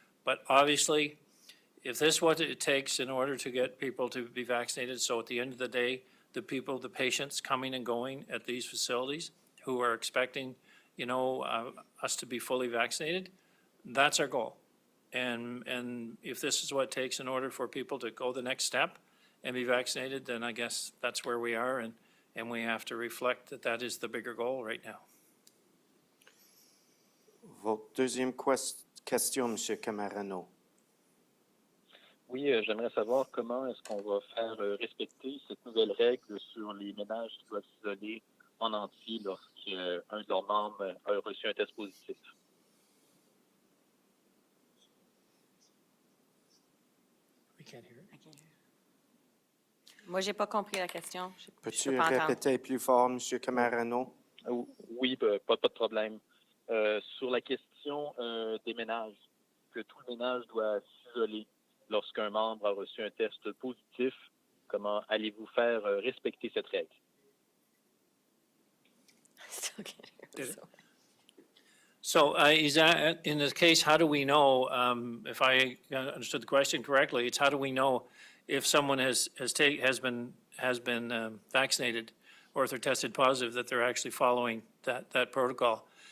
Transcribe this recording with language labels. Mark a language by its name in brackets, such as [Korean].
[English] But obviously, if this is what it takes in order to get people to be vaccinated, so at the end of the day, the patients coming and going at these facilities who are expecting, us to be fully vaccinated, that's our goal. And if this is what it takes in order for people to go the next step and be vaccinated, then I guess that's where we are, and we have to reflect that is the bigger goal right now. [French] Votre deuxième question, M. Camarano. Oui, j'aimerais savoir comment est-ce qu'on va faire respecter cette nouvelle règle sur les ménages qui doivent s'isoler en entier lorsqu'un de leurs membres a reçu un test positif. [English] We can't hear it. [French] Moi, j'ai pas compris la question. Je Peux-tu peux pas entendre. répéter plus fort, M. Camarano? Oui, pas de problème. Sur la question des ménages, que tout le ménage doit s'isoler lorsqu'un membre a reçu un test positif, comment allez-vous faire respecter cette règle? [English] Still can't hear. Did it? So- So is that, in this case, how do we know, if I understood the question correctly, it's how do we know if someone has been vaccinated or if they're tested positive, that they're actually following that protocol?